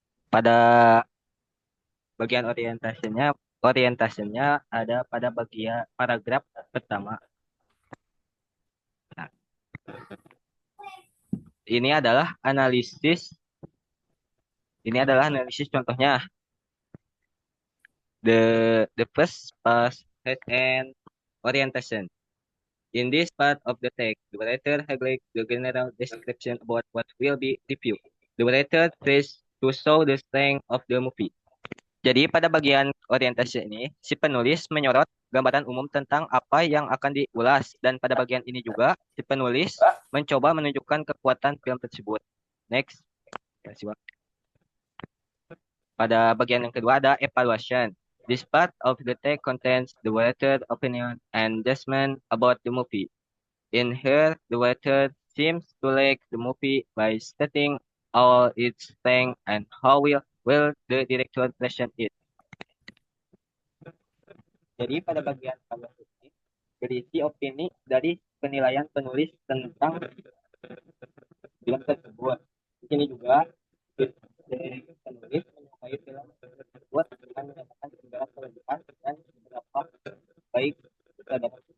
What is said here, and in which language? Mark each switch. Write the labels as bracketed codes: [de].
[id] Pada bagian orientasinya ada pada bagian paragraf pertama. Nah, ini adalah analisis contohnya. [en] The first part has an orientation. In this part of the text, the writer highlights the general description about what will be reviewed. The writer tries to show the strength of the movie. [id] Jadi pada bagian orientasi ini, si penulis menyorot gambaran umum tentang apa yang akan diulas. Dan pada bagian ini juga, si penulis mencoba menunjukkan kekuatan film tersebut. [en] Next. [id] Pada bagian yang kedua ada evaluation. [en] This part of the text contains the writer's opinion and judgment about the movie. In here, the writer seems to like the movie by stating all its strengths and how will the director present it. [id] Jadi pada bagian evaluasi ini berisi opini dari penilaian penulis tentang film tersebut. Di sini juga penulis menyukai film tersebut dengan menyatakan segala kelebihan dan beberapa baik terhadap.